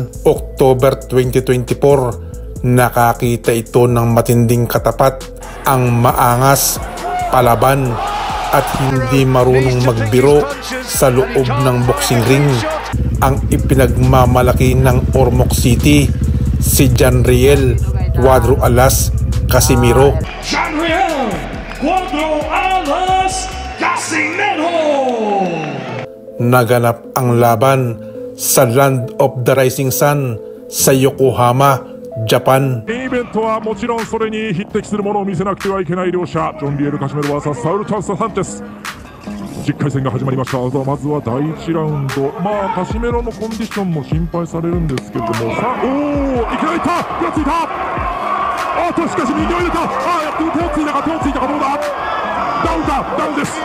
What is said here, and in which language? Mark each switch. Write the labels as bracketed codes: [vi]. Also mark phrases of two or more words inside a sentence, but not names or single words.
[tl] October 2024, nakakita ito ng matinding katapat, ang maangas, palaban at hindi marunong magbiro sa loob ng boxing ring, ang ipinagmamalaki ng Ormoc City, si Janriel Cuadro Alas Casimiro. Janriel Cuadro Alas Casimiro! Naganap ang laban sa Land of the Rising Sun sa Yokohama, Japan. [ja] イベントはもちろんそれに匹敵するものを見せなくてはいけない両者、ジョン・リエル・カシメロ vs サウル・チャンス・サンチェス。10回戦が始まりました。まずは第1ラウンド、カシメロのコンディションも心配されるんですけれども、さあ、いきなりいった、手をついた、しかし右を入れた、手をついたか、どうだ、ダウンです。